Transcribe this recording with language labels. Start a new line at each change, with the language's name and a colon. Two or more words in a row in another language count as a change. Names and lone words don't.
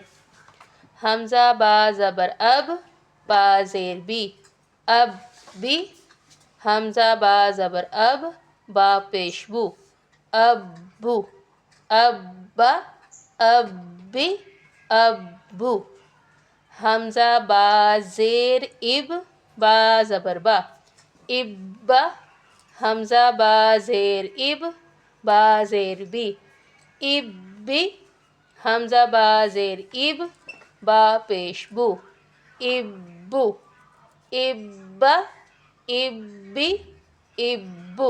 Urdu: ہمزہ با زبر اب، با زیر بی، اب بی. ہمزہ با زبر اب، با پیش بو، ابو، ابا، ابی، ابو. ہمزہ با زیر اب، با زبر با، ابا. ہمزہ با زیر اب، با زیر بی، ابی. ہمزہ با زیر اب، با پیش بو، ابو، ابا، ابی، ابو.